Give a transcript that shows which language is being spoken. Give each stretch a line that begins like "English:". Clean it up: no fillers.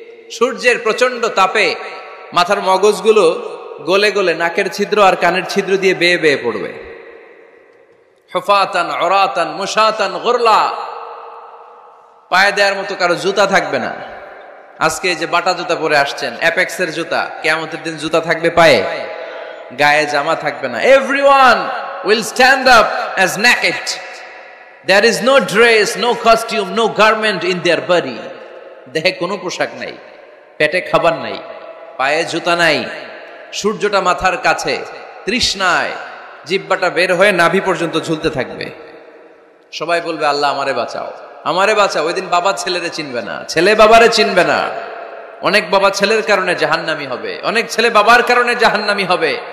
Bangla: সূর্যের প্রচন্ড তাপে মাথার মগজগুলো গলে গলে নাকের ছিদ্র আর কানের ছিদ্র দিয়ে বেয়ে বেয়ে পড়বে।
Arabic: হুফাতান উরাতান মুশাতান গুরলা।
Bangla: পায়ে দেওয়ার মতো কারো জুতা থাকবে না। আজকে যে বাটা জুতা পরে আসছেন, অ্যাপেক্সের জুতা, কিয়ামতের দিন জুতা থাকবে পায়ে, গায়ে জামা থাকবে না।
English: Everyone will stand up as naked. There is no dress, no costume, no garment in their body.
Bangla: দেহে কোনো পোশাক নাই, পেটে খাবার নাই, পায়ে জুতা নাই। সূর্যটা মাথার কাছে, তৃষ্ণায় জিহ্বাটা বের হয়ে নাভি পর্যন্ত ঝুলতে থাকবে। সবাই বলবে আল্লাহ আমারে বাঁচাও। আমারে বাঁচা। ওই দিন বাবা ছেলেরে চিনবে না, ছেলে বাবারে চিনবে না। অনেক বাবা ছেলের কারণে জাহান্নামী হবে, অনেক ছেলে বাবার কারণে জাহান্নামী হবে।